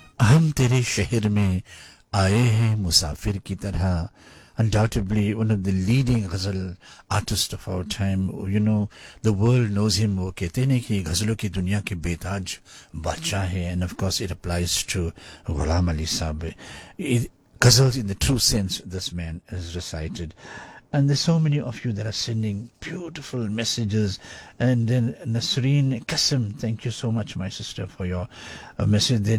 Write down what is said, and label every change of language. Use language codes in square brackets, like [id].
[ur] ہم تیرے شہر میں آئے ہیں مسافر کی طرح. [en] Undoubtedly, one of the leading ghazal artists of our time. You know, the world knows him. [ur] وہ کہتے ہیں کہ غزلوں کی دنیا کے بیتاج بادشاہ ہے. [en] And of course, it applies to Ghulam Ali Sahab. Ghazals in the true sense, this man has recited. And there's so many of you that are sending beautiful messages. And then Nasreen Qasim, thank you so much, my sister, for your message there.